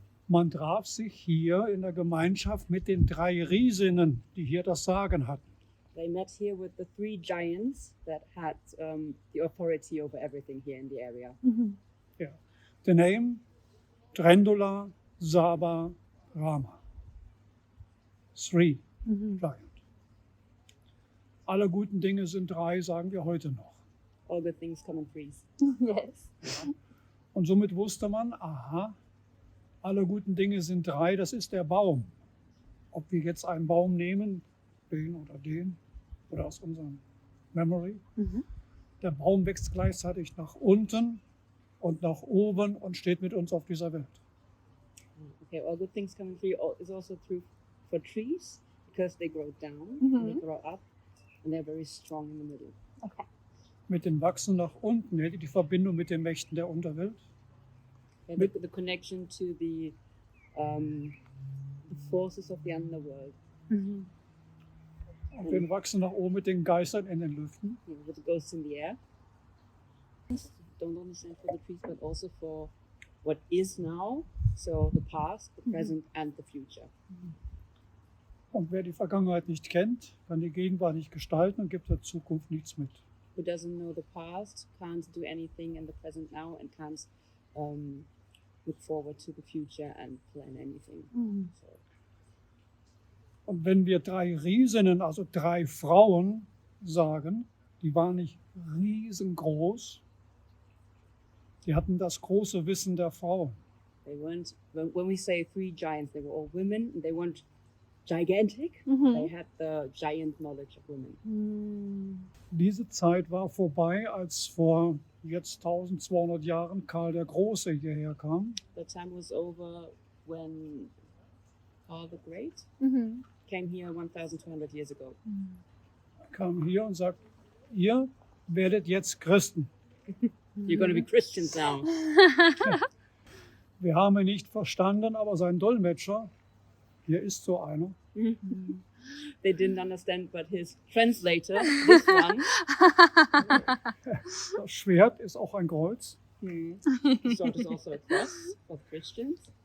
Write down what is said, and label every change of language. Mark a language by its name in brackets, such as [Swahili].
[German] Man traf sich hier in der Gemeinschaft mit den 3 Riesinnen, die hier das Sagen hatten. [English] They met here with the 3 giants that had the authority over everything here in the area. Ja. The name, Trendula, Saba, Rama. 3 giant. [German] Alle guten Dinge sind 3, sagen wir heute noch. [English] All good things come in 3s. Yes. [German] Ja. Und somit wusste man, aha, alle guten Dinge sind 3, das ist der Baum. Ob wir jetzt einen Baum nehmen, den oder aus unserem Memory. Der Baum wächst gleichzeitig nach unten und nach oben und steht mit uns auf dieser Welt. [English] Okay, all good things come in 3 is also true for trees because they grow down, and they grow up, and they're very strong in the middle. Okay. [German] Mit dem Wachsen nach unten hätte die Verbindung mit den Mächten der Unterwelt. [English] Yeah, the connection to the forces of the underworld. [German] Und wir wachsen nach oben mit den Geistern in den Lüften. [English] Yeah, with the ghosts in the air. Don't understand for the trees, but also for what is now, so the past, the present, and the future. [German] Und wer die Vergangenheit nicht kennt, kann die Gegenwart nicht gestalten und gibt der Zukunft nichts mit. [English] Who doesn't know the past, can't do anything in the present now, and can't look forward to the future and plan anything. So. [German] Und wenn wir 3 Riesinnen, also 3 Frauen sagen, die waren nicht riesengroß, die hatten das große Wissen der Frauen. [English] They weren't, when we say 3 giants, they were all women, and they weren't gigantic. They had the giant knowledge of women. [German] Diese Zeit war vorbei, als vor jetzt 1200 Jahren Karl der Große hierher kam. [English] That time was over when Karl the Great came here 1200 years ago. [German] Er kam hier und sagt, ihr werdet jetzt Christen. [English] You're going to be Christians now. [German] Wir haben ihn nicht verstanden, aber sein Dolmetscher, hier ist so einer. [English] They didn't understand, but his translator, this one. [German] Das Schwert ist auch ein Kreuz. [English] The sword is also a cross for Christians.